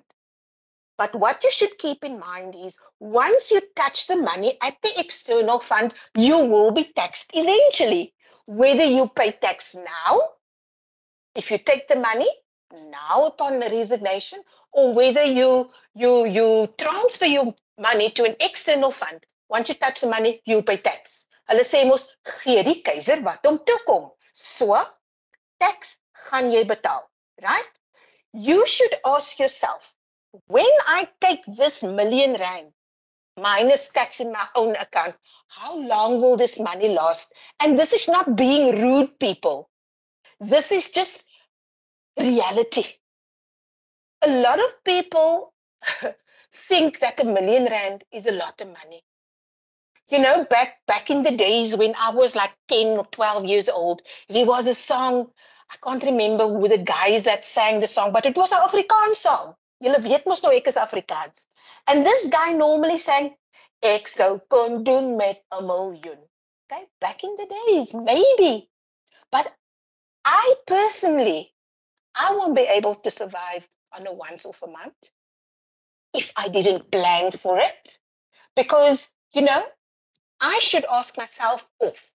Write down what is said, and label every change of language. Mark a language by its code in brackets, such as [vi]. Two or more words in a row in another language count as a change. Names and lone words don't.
[en] But what you should keep in mind is once you touch the money at the external fund, you will be taxed eventually. Whether you pay tax now, if you take the money now upon resignation, or whether you transfer your money to an external fund, once you touch the money, you pay tax. [af] Hulle sê mos, gee die keiser wat hom toekom. So, tax gaan jy betaal, [en] right? You should ask yourself, when I take this R1 million minus tax in my own account, how long will this money last? And this is not being rude, people. This is just reality. A lot of people think that R1 million is a lot of money. You know, back in the days when I was like 10 or 12 years old, there was a song, I can't remember who the guys that sang the song, but it was an Afrikaans song. [af] Julle weet mos nou ek is Afrikaans. [en] And this guy normally sang, [af] ek sou kon doen met 'n miljoen. [en] Okay, back in the days, maybe. But I personally, I won't be able to survive on a once off a month if I didn't plan for it. Because, I should ask myself off.